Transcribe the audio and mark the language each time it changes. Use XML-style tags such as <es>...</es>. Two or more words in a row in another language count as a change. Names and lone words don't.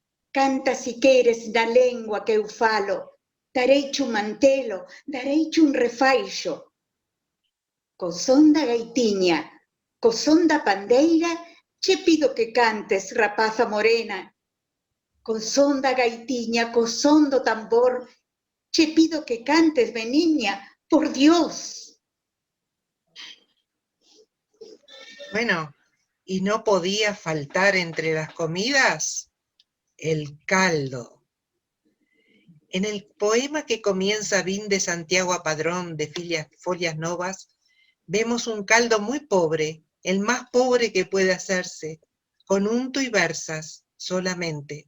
<gl>canta si queres na lengua que eu falo, dareiche un mantelo, dareiche un refaixo. Co son da gaitiña, co son da pandeira, che pido que cantes, rapaza morena. Co son da gaitiña, co son do tambor, che pido que cantes, meniña, por Dios.</gl> <es>Bueno, y no podía faltar entre las comidas el caldo. En el poema que comienza Vin de Santiago a Padrón de Folias Novas, vemos un caldo muy pobre, el más pobre que puede hacerse, con unto y versas solamente.</es>